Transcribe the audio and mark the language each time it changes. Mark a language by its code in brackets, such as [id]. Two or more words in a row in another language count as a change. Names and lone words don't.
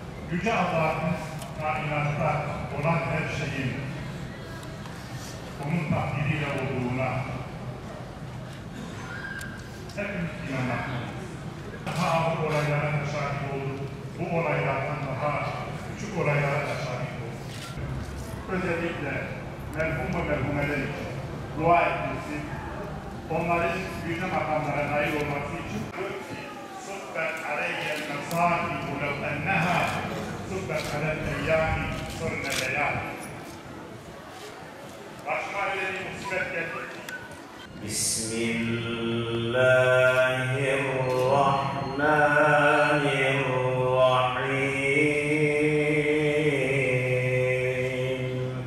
[tr] Yüce Allah'ın kainatta olan her şeyin onun takdiriyle olduğuna hepimiz inanmaktayız. Daha ağır olaylara da şahit olduk. Bu olaylardan daha küçük olaylara da şahit olduk. Özellikle merhum ve merhumeler için dua etmesi, onların yüce makamlara nail olması için [ar] صُبَّتْ عَلَيَّ الْمَصَائِبُ لَوْ أَنَّهَا صُبَّتْ عَلَى الْاَيَّامِ صُرْنَ لَيَالٍ. [tr] Başıma öyle bir musibet geldi. Bismillahirrahmanirrahim.